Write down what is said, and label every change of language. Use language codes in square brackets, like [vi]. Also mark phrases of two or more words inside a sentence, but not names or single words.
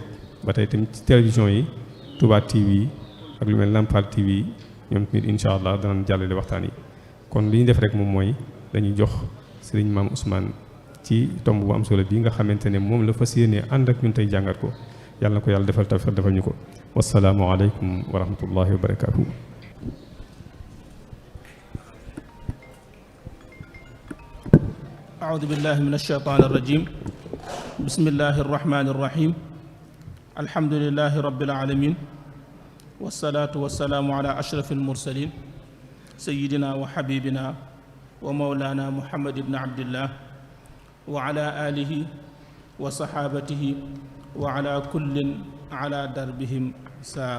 [wo] ba tey tamit ci télévision yi Touba TV ak lu mel Lamp Fall TV ñoom tamit [ar] إن شاء الله [wo] danañ jàllale waxtaan yi. kon li ñu def rek moom mooy dañuy jox Serigne Mame Ousmane ci tomb bu am solo bii nga xamante ne moom la fas yéenee ànd ak ñun tey jàngat ko yàlla na ko yàlla defal tawfiq defal ñu ko. [ar] والسلام عليكم ورحمة الله وبركاته. أعوذ بالله من الشيطان الرجيم بسم الله الرحمن الرحيم الحمد لله رب العالمين والصلاة والسلام على أشرف المرسلين سيدنا وحبيبنا ومولانا محمد بن عبد الله وعلى آله وصحابته وعلى كل على دربهم سار.